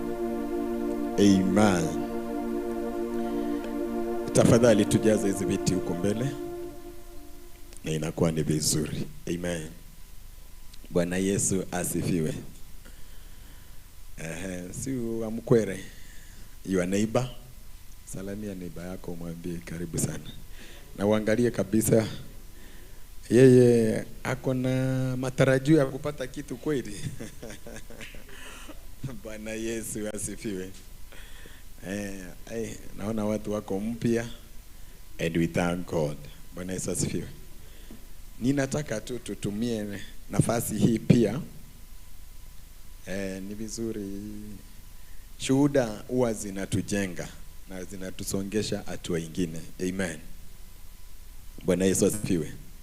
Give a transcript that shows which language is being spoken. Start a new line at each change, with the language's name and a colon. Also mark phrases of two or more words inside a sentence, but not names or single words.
Swahili: Amen. Tafadhali tujaze hizi viti huko mbele na inakuwa ni vizuri. Amen. Bwana Yesu asifiwe. Si amkwere
English: your neighbor.
Swahili: Salamia neighbor yako, mwambie karibu sana. Na uangalie kabisa yeye ako na matarajio ya kupata kitu kweli. Bwana Yesu asifiwe. Naona watu wako mpya
English: and we thank God.
Swahili: Bwana Yesu asifiwe. Ninataka tu tutumie nafasi hii pia Ni vizuri, shuhuda huwa zinatujenga na zinatusongesha hatua nyingine. Amen. Bwana Yesu asifiwe.